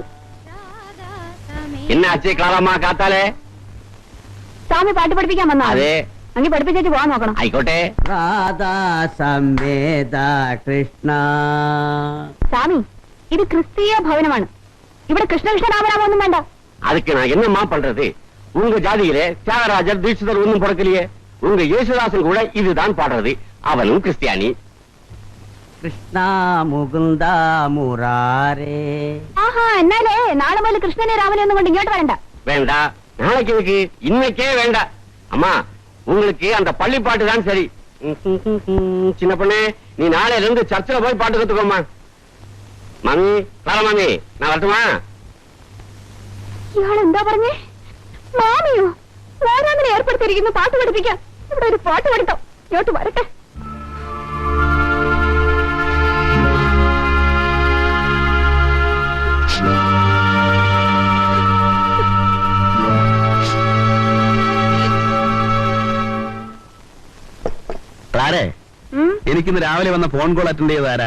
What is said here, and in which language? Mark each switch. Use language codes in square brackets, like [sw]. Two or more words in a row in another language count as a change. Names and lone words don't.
[ml] എന്നാച്ചേ ക്ലാറമ്മ കാത്താലേ? സ്വാമി പാട്ട് പഠിപ്പിക്കാൻ വന്നാ? അതെ. അങ്ങ് പഠിപ്പിച്ചേച്ച് പോവാൻ നോക്കണം. ആയിക്കോട്ടെ. രാധാ സമേത കൃഷ്ണ. സ്വാമി, ഇത് ക്രിസ്തീയ ഭവനമാണ്. ഇവിടെ കൃഷ്ണ കൃഷ്ണ രാമരാമൊന്നും വേണ്ട. [ta] அதுக்கு நான் என்னம்மா பண்றது? உங்க ஜாதியிலே தியாகராஜர் தீட்சிதர் ஒன்னும் பிறக்கலையே. உங்க യേശുദാസൻ கூட இதுதான் பாடுறது. அவனும் கிறிஸ்டியானி. [ml] കൃഷ്ണ മുകുന്ദ മുരാരേ. ആഹാ, എന്നാലേ നാളെ മുതൽ കൃഷ്ണനെ രാമനെ ഒന്നും കൊണ്ട് ഇങ്ങോട്ട് വരണ്ട. [ta] வேண்டா, நாளைக்கு இதுக்கு இன்னைக்கே வேண்டாம். அம்மா, உங்களுக்கு அந்த பள்ளி பாட்டு தான் சரி. சின்ன பொண்ணே, நீ நாளையில இருந்து சர்ச்சில் போய் பாட்டு கத்துக்கோமா. மாமி, [ml] ക്ലാര മാമി, [ta] நான் வரட்டுமா? [ml] ഇയാൾ എന്താ പറഞ്ഞേ? മാമിയോ? ഓരോന്നിനെ ഏർപ്പെടുത്തിയിരിക്കുന്നു പാട്ട് പഠിപ്പിക്കാൻ. ഇവിടെ ഒരു പാട്ട് പഠിത്തം. ഇങ്ങോട്ട് വരട്ടെ. ക്ലാരേ, എനിക്കിന്ന് രാവിലെ വന്ന ഫോൺ കോൾ അറ്റൻഡ് ചെയ്താരാ?